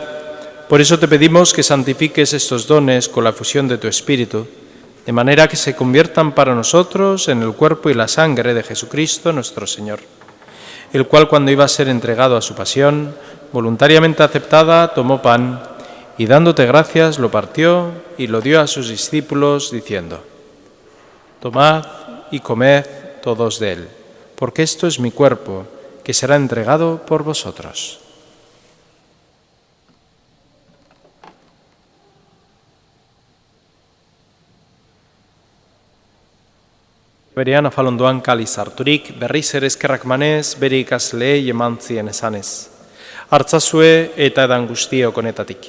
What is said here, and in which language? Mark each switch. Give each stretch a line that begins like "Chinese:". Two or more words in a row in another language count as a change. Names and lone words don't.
Spanish: Por eso te pedimos que santifiques estos dones con la fusión de tu Espíritu, de manera que se conviertan para nosotros en el cuerpo y la sangre de Jesucristo nuestro Señor, el cual cuando iba a ser entregado a su pasión, voluntariamente aceptada, tomó pan y dándote gracias lo partió y lo dio a sus discípulos diciendo: Tomad y comed todos de él, porque esto es mi cuerpo, que será entregado por vosotros.
Basque: Berean afalondoan kaliz harturik, berriz ere eskerrak manez, bere ikasleei eman zien esanez. Hartzazue eta edan guztiok honetatik.